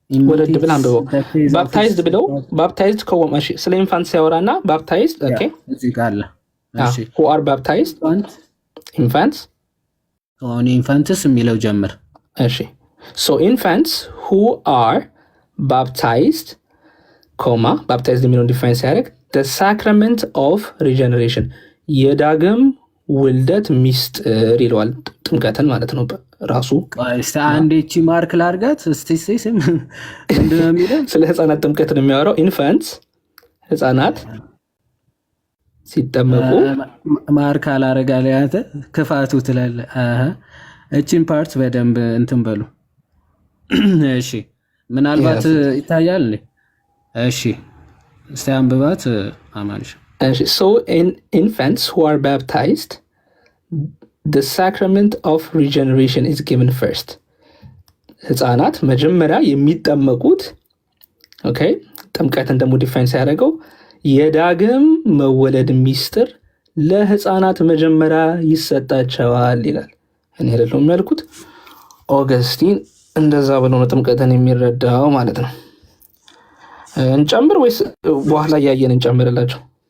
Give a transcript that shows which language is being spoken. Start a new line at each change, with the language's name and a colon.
Amharic: ወረድ ብላ አንብበው። ባፕታይዝድ ብለው ባፕታይዝድ ከወማሽ ስለ ኢንፋንት ሲያወራና ባፕታይዝድ ኦኬ እዚህ ጋር አለ።
English: እሺ who are baptized infants
Amharic: ኦን ኢንፋንትስ የሚለው ጀምር። እሺ
English: so infants who are baptized
Amharic: ኮማ ባፕታይዝድ የሚለውን ዲፋይን ሲያደርግ
English: the sacrament of regeneration
Amharic: የዳግም ውልደት ሚስጥር ይለዋል። ጥምቀትን ማለት ነው ራሱ። እስቲ አንዴ እቺ ማርክ ላርጋት እስቲ ስም ምንድነው የሚለው? ስለ ህፃናት ጥምቀት ነው የሚያወራው። ኢንፋንትስ ህፃናት ሲጠመቁ ማርክ አላረጋለ አንተ ክፋቱ ትላለህ። እቺን ፓርት በደንብ እንትን በሉ እሺ። ምናልባት ይታያል። እሺ እስቲ አንብባት አማንሽ።
English: So in infants who are baptized, the sacrament of regeneration is given first.
Amharic: ህፃናት መጀመሪያ የሚጠመቁት ኦኬ ጥምቀትን ደግሞ ዲፋይን ሲያደርገው የዳግም መወለድ ሚስጥር ለህፃናት መጀመሪያ ይሰጣቸዋል ይላል። እኔ አይደለሁም ያልኩት፣ ኦገስቲን እንደዛ ብሎ ነው ጥምቀትን የሚረዳው ማለት ነው። እንጨምር ወይስ በኋላ እያየን እንጨምርላቸው?